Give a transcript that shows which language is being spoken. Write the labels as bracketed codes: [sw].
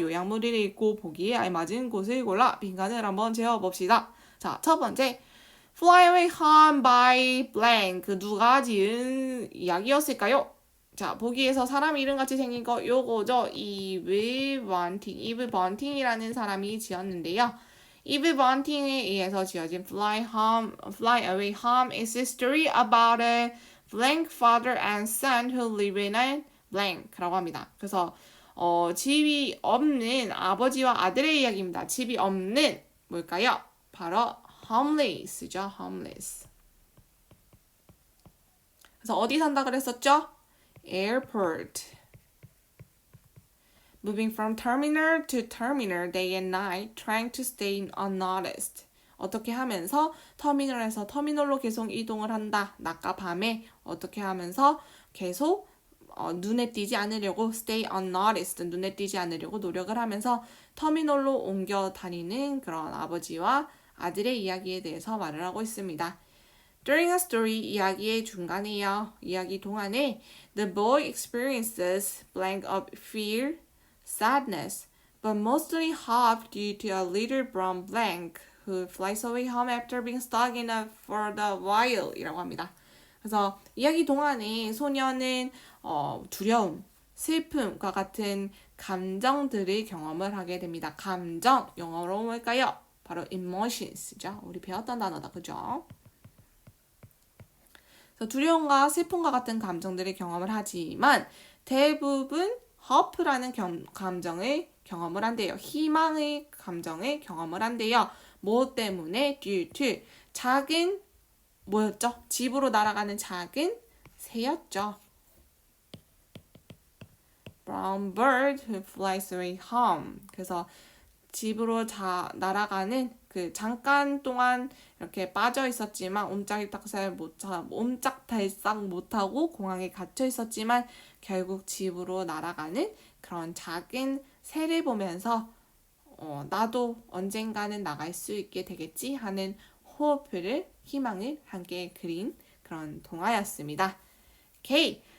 [ko] 요약물을 읽고 보기에 알맞은 곳을 골라 빈칸을 한번 채워봅시다. 자, 첫 번째 [en] Fly away home by blank [ko] 그 누가 지은 이야기였을까요? 자, 보기에서 사람 이름 같이 생긴 거 요거죠. 이브 번팅이라는 사람이 지었는데요. 이브 번팅에 의해서 지어진 [en] Fly away home is a story about a blank father and son who live in a blank [ko] 라고 합니다. 그래서 집이 없는 아버지와 아들의 이야기입니다. 집이 없는 뭘까요? 바로 homeless죠. [en] homeless. 그래서 어디 산다 그랬었죠? airport. Moving from terminal to terminal day and night, trying to stay unnoticed. [ko] 어떻게 하면서 터미널에서 터미널로 계속 이동을 한다. 낮과 밤에 어떻게 하면서 계속 눈에 띄지 않으려고 [en] stay unnoticed, [ko] 눈에 띄지 않으려고 노력을 하면서 터미널로 옮겨 다니는 그런 아버지와 아들의 이야기에 대해서 말을 하고 있습니다. [en] During a story, [ko] 이야기의 중간에요. 이야기 동안에 [en] the boy experiences blank of fear, sadness, but mostly hope due to a little brown blank who flies away home after being stuck in a for a while [ko] 이라고 합니다. 그래서 이야기 동안에 소녀는 두려움, 슬픔과 같은 감정들을 경험을 하게 됩니다. 감정, 영어로 뭘까요? 바로 emotions죠. 우리 배웠던 단어다, 그죠? 그래서 두려움과 슬픔과 같은 감정들을 경험을 하지만 대부분 hope라는 감정을 경험을 한대요. 희망의 감정을 경험을 한대요. 뭐 때문에? due to 작은 뭐였죠? 집으로 날아가는 작은 새였죠. [en] Brown bird who flies away home. [ko] 그래서 집으로 날아가는 그 잠깐 동안 이렇게 빠져 있었지만 옴짝달싹 못하고 공항에 갇혀 있었지만 결국 집으로 날아가는 그런 작은 새를 보면서 나도 언젠가는 나갈 수 있게 되겠지 하는 호흡을 희망을 함께 그린 그런 동화였습니다. 오케이.